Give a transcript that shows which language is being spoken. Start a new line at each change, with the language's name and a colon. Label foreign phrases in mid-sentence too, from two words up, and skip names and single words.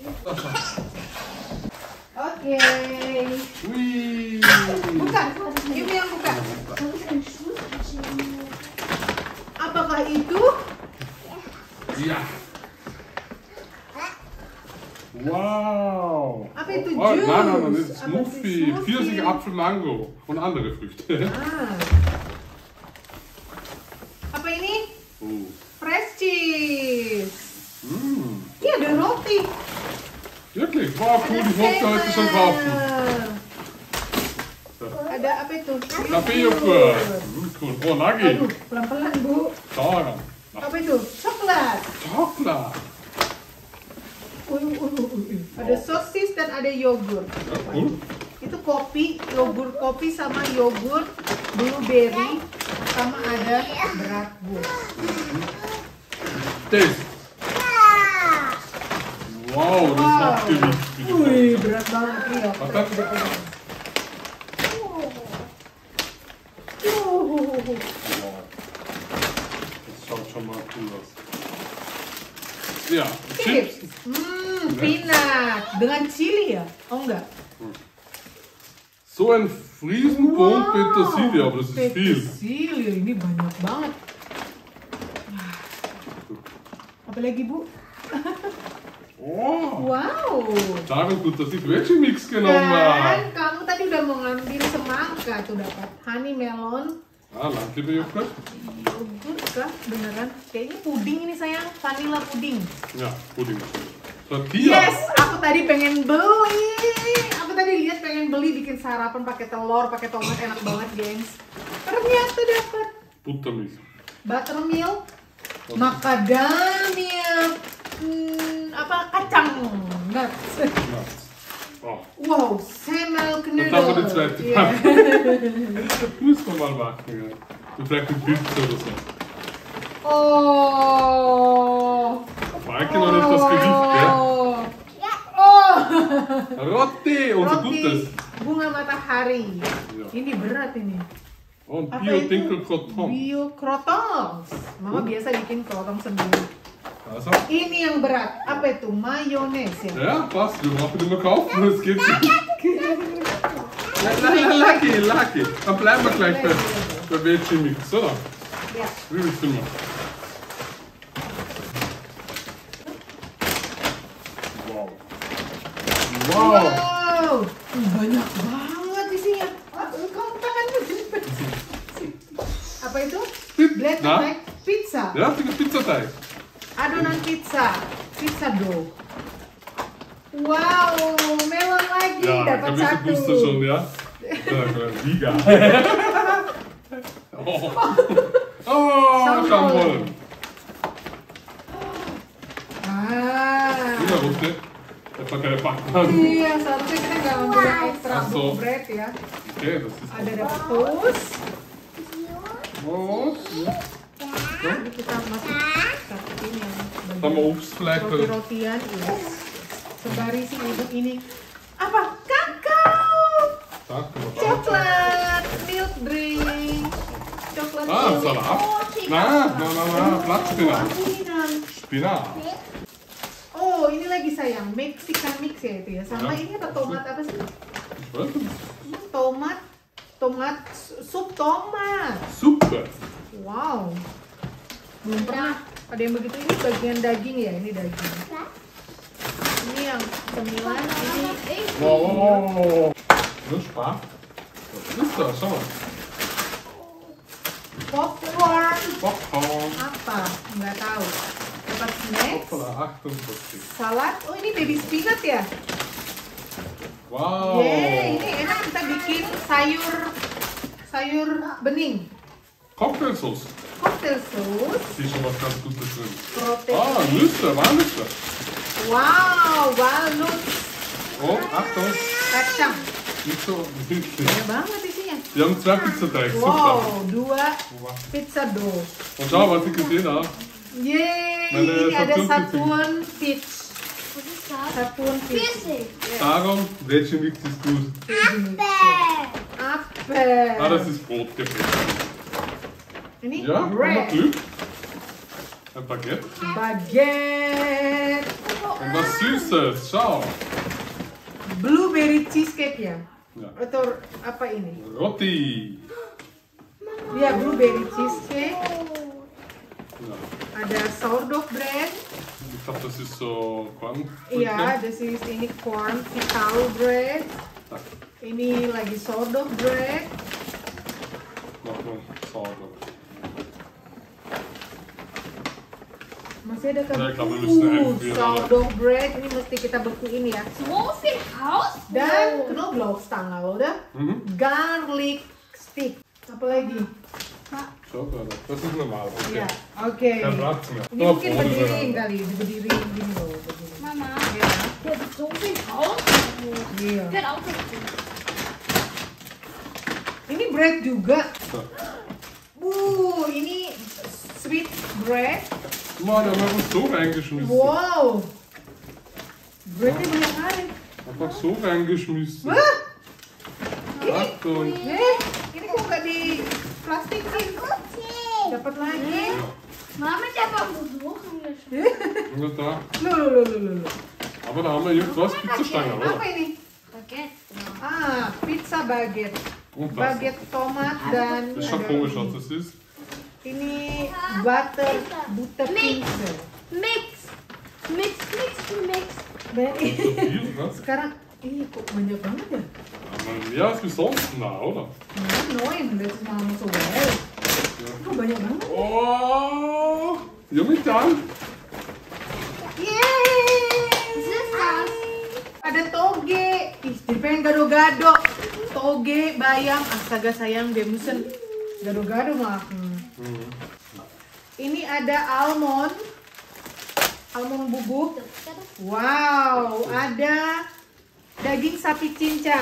Indonesian: Oke. Wih. Bukan, Yumi yang buka. Apakah itu?
German: Ja. Wow.
Indonesian: Apa itu Oh, jus?
German: nein, das ist
Indonesian: Apa Smoothie. itu
German: Pfirsich,
Indonesian: smoothie?
German: Apfel, Mango und andere Früchte.
Indonesian: Ah. Apa ini? Oh.
English: Fresh cheese.
Indonesian: Ini ada roti.
German: Wirklich? Wow, cool, ich wollte heute schon kaufen.
Indonesian: Ada apa itu?
German: Kaffee-Joghurt. Cool. Oh, Nagi.
Indonesian: Aduh, pelan-pelan Bu.
German: Sauer.
Indonesian: Apa itu? Coklat. Coklat. Ada sosis dan ada yogurt.
German: Ja, cool.
Indonesian: Itu kopi, yogurt kopi sama yogurt, blueberry, sama ada berat Bu.
English: Taste.
German: Wow, das ist auch Gewicht.
Indonesian: Wih, berat banget iya.
German: Was hast du bekommen? Wow. Das schaut schon mal cool aus. Ja, Chips. Chips. Peanut dengan chili ya? Oh enggak. So ein Riesenbund Petersilie, aber das ist viel. Petersilie,
Indonesian: ini banyak banget. Apa lagi Bu? Oh, Wow.
German: darum gut, dass ich
English: Veggie Mix
German: genommen
Indonesian: Dan
German: habe.
Indonesian: kamu tadi udah mau ngambil semangka tuh dapat
English: honey melon.
German: Ah, Landliebe-Joghurt?
Indonesian: Yogurt kah? Beneran? Kayaknya puding ini sayang, vanilla puding.
German: Ja, Pudding. Tortilla.
Indonesian: Yes, aku tadi pengen beli. Aku tadi lihat pengen beli bikin sarapan pakai telur, pakai tomat enak banget, gengs. Ternyata dapat
German: Buttermilch.
Indonesian: buttermilk, macadamia, apa kacang nuts.
German: Ja. Oh, Wow, Semmelknödel. das haben wir die zweite Ja. Packung. Müssen wir mal machen. Ja. Und vielleicht mit Pilze oder so. Oh. Maike noch nicht das Gewicht, gell? Oh. Roti, unser Gutes.
Indonesian: Bunga matahari.
German: Ja.
Indonesian: Ini berat ini.
German: Und
Indonesian: Apa
German: Bio-Dinkel-Kroton.
Indonesian: Bio krotong. Mama biasa bikin krotong sendiri.
German: Also,
Indonesian: Ini yang berat. Apa itu? Mayones ya?
German: ja, passt. Wir brauchen immer kaufen, es geht nicht.
English: Lucky.
German: Dann bleiben wir gleich bei
English: Veggie Mix,
German: oder?
Indonesian: Ya.
German: Wie willst du machen? Wow. Wow.
Indonesian: Wow. Banyak banget isinya. Kamu tanganmu jepit. Apa itu? Blend Nah.
English: like pizza.
German: Ja, für den Pizzateig.
Indonesian: Adonan pizza.
English: Pizza dough.
Indonesian: Wow, melon lagi
German: Ja,
Indonesian: dapat
German: ein bisschen
Indonesian: satu.
German: Booster schon, ja? Ja, Liga. Oh, Schaumwolle. Ah.
Indonesian: Ini Roti.
German: Das war keine Backmann.
Indonesian: Iya, seharusnya kita nggak ambil yang extra
German: Ach so.
Indonesian: bread ya.
German: Okay, das ist.
Indonesian: Ada dapat toast. Oh, Ini kita masuk satuin yang sama bagian
German: Obstfleck.
Indonesian: roti-rotian. Yes. Sebari si ibu ini. Apa? Kakao. Coklat.
English: Milk drink. Coklat. Ah, milk.
German: Salat. Oh, Na, Blattspinat. Spinat.
Indonesian: Oh, ini lagi sayang.
English: Mexican mix
Indonesian: ya itu ya. Sama Ya. ini apa tomat apa sih?
German: Ich weiß nicht.
Indonesian: Tomat, sup tomat.
German: Super. Wow.
Indonesian: Belum pernah ada yang begitu. Ini bagian daging ya, ini daging. Ini yang cemilan, ini
German: Wow. Das ist Spaß. Was ist das? Schau mal.
Indonesian: popcorn. Popcorn. Apa? Nggak tahu. Dapat snacks,
German: Hoppala, 48.
Indonesian: salad. Oh, ini baby spinat ya? Wow. Yeay, ini enak kita bikin sayur bening.
German: Cocktailsauce.
English: Cocktail sauce,
German: Hier ist schon was ganz Gutes drin.
English: protein.
German: Ah, Nüsse, Walnüsse.
English: Wow, walnuts,
German: Oh, Achtung.
Indonesian: kacang.
German: Nicht so wichtig.
Indonesian: Banyak banget isinya.
German: Wir haben 2 Pizzateig. Super.
English: Wow, 2 pizza dough.
German: Und schau, was ich gesehen habe.
Indonesian: Yeay,
German: Meine
Indonesian: ini ada Saturn
English: Saturn Peach.
German: Was ist das? Saturn Pfirsich. Darum, welche Mix ist gut? Apfel. Ah, das ist Brotgebäck.
Indonesian: Ini
German: Ja, haben wir
Indonesian: bread.
German: Glück. Ein Baguette. Baguette. Und was Süßes, schau.
English: Blueberry cheesecake
Indonesian: ya?
German: Ja.
Indonesian: Atau apa ini? Roti. Ya,
English: blueberry cheesecake.
German: Ja.
Indonesian: Ada
English: sourdough bread.
German: Ich glaube, das ist so Korn.
Indonesian: Iya,
German: das ist
Indonesian: ini
English: corn vital bread.
Indonesian: Ini lagi
English: sourdough bread.
German: Nochmal sauber.
Indonesian: Masih ada kan?
German: Ja, ich glaube, wir müssen einfrieren,
English: sourdough bread.
Indonesian: Ini mesti kita bekuin ya.
German: So viel Haus? Dan Knoblauchstange, oder? Mhm.
English: Garlic stick.
Indonesian: Apa lagi?
German: Schau, das ist normal. Okay.
Indonesian: Ya, oke.
German: Kein Platz mehr.
Indonesian: Ini mungkin berdiriin kali, diberdiriin gini loh. Begini. Mama, Ya,
German: hier ist so viel Haus.
Indonesian: iya.
German: Ich will auch dazu.
Indonesian: Ini bread juga.
German: So.
Indonesian: Ini
English: sweet bread.
German: Mann, da haben wir einfach so reingeschmissen.
Indonesian: Wow. Breadnya banyak kali.
German: Einfach so reingeschmissen.
Indonesian: Wah,
German: Achtung.
Indonesian: ini kok nggak di plastikin? Dapat lagi.
German: Mama, ich habe auch Besuch angeschaut. Ja, da.
Indonesian: Loh.
German: Aber da haben wir irgendwas Pizzastange,
Indonesian: Apa
German: oder?
Indonesian: ini?
German: Baguette. Pizza baguette. Und das.
Indonesian: Baguette tomat dan
German: Das ist schon
Indonesian: ada
German: komisch,
Indonesian: ini.
German: was das ist.
Indonesian: Ini
English: butter pizza.
German: Mix. Mix.
Indonesian: Banyak
German: Das ist so viel, ne?
Indonesian: Sekarang ini kok banyak banget ya?
German: Aber mehr als wie sonst, na, oder? Neun, letztes Mal noch so geil.
Indonesian: Kok banyak banget?
English: Oh, yummy time. Yeay!
German: Was ist das?
Indonesian: Ada toge. Ih, jadi pengen gado-gado. Toge, bayam. Astaga sayang, dia mesen gado-gado mah. Ini ada almond. Almond bubuk. Wow, ada daging sapi cincang.